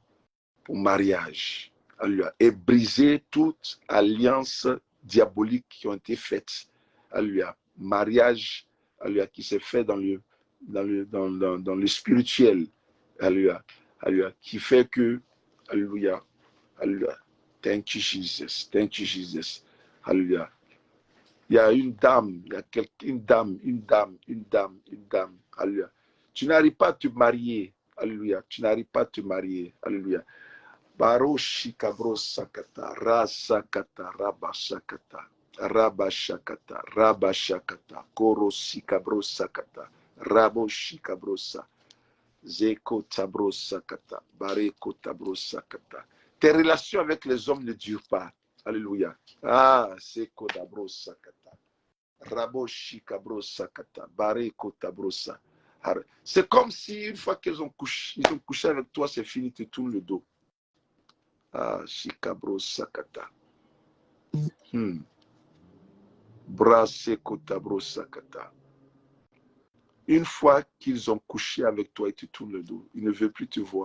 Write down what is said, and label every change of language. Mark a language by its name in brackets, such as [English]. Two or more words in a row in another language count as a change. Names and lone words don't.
[French] Pour mariage. Alléluia. Et briser toute alliance diabolique qui ont été faites. Alléluia. Mariage, alléluia, qui s'est fait dans le spirituel. Alléluia. Alléluia. Qui fait que, alléluia. Alléluia. [English] Thank you, Jesus. Thank you, Jesus. [French] Alléluia. Il y a une dame, il y a une dame. Alléluia. Tu n'arrives pas à te marier. Alléluia. Tu n'arrives pas à te marier. Alléluia. Baroshi kabro sakata, rasakata, rabashakata, rabashakata, korosi kabro sakata, raboshi kabrosa, zeko tabro sakata, bareko tabro sakata. Tes relations avec les hommes ne durent pas. Alléluia. Ah, zeko tabro sakata, raboshi kabro sakata, bareko tabrosa. C'est comme si une fois qu'ils ont couché avec toi, c'est fini, tu tournes le dos. Ah, Shikabro Sakata. Braseko Tabro Sakata. Une fois qu'ils ont couché avec toi et tu tournes le dos, ils ne veulent plus te voir.